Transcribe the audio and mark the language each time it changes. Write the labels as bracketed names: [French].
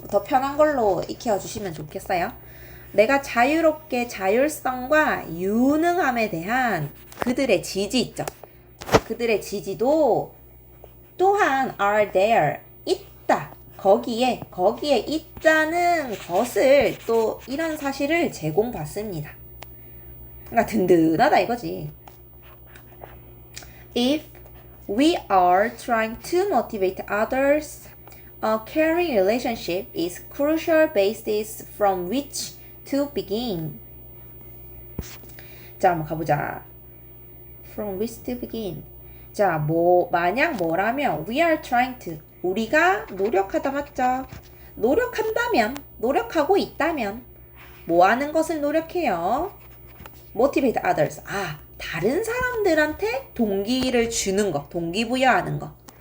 [Korean] 더 편한 걸로 익혀주시면 좋겠어요. 내가 자유롭게 자율성과 유능함에 대한 그들의 지지 있죠. 그들의 지지도 또한 [English] are there, [Korean] 있다. 거기에 있다는 것을 또 이런 사실을 제공받습니다. 그러니까 든든하다 이거지. [English] If we are trying to motivate others, a caring relationship is crucial basis from which to begin. [Korean] 자, 한번 가보자. [English] From which to begin. [Korean] 자, 만약 뭐라면 [English] we are trying to, [Korean] 우리가 노력하다 맞죠? 노력하고 있다면 뭐 하는 것을 노력해요? [English] motivate others. [Korean] 다른 사람들한테 동기를 주는 거, 동기부여하는 거.